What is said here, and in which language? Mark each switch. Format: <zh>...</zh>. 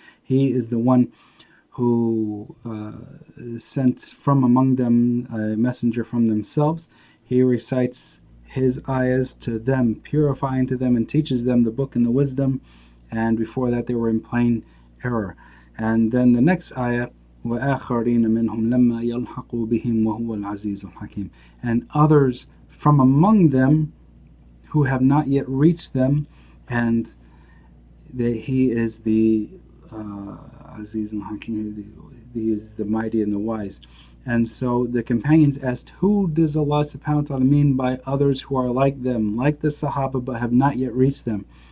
<en>He is the one who sent from among them a messenger from themselves. He recites his ayahs to them, purifying to them, and teaches them the book and the wisdom. And before that, they were in plain error. And then the next ayah,</en> <ar>وَآخَرِينَ مِنْهُمْ لَمَّا يَلْحَقُوا بِهِمْ وَهُوَ الْعَزِيزُ الْحَكِيمُ.</ar> <en>And others from among them who have not yet reached them, and he is the Aziz al-Hakim, he is the mighty and the wise. And so the companions asked, who does Allah subhanahu wa ta'ala mean by others who are like them, like the Sahaba, but have not yet reached them?</en>